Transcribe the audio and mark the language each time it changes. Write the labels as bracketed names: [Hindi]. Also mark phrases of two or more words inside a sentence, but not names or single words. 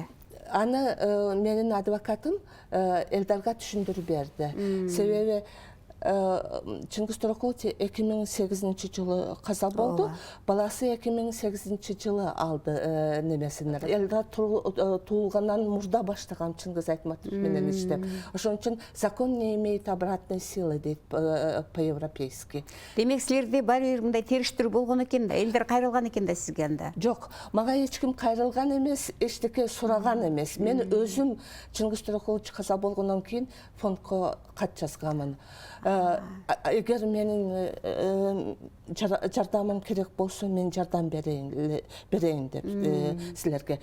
[Kyrgyz] Аны менин адвокатым Элдарга түшүндүрүп берди. Себеби Чыңгыз Төрөкулович 2008 жылы каза болду. Баласы 2008 жылы алды немесин. Элдар туулгандан мурда баштаган Чыңгыз Айтматов менен иштеп. Ошон үчүн [Russian] закон не имеет обратной силы дейт по-европейски. [Kyrgyz] Демек силерде бар бир мындай териштирүү болгон экен да, Элдар кайрылган экен да сизге анда? Жок, мага эч ким кайрылган эмес, эчтеке сураган эмес. Мен өзүм Чыңгыз Төрөкулович каза болгондон кийин фондко кат жазганмын. Эгер менин жардамым керек болсо, мен жардам берейин деп силерге.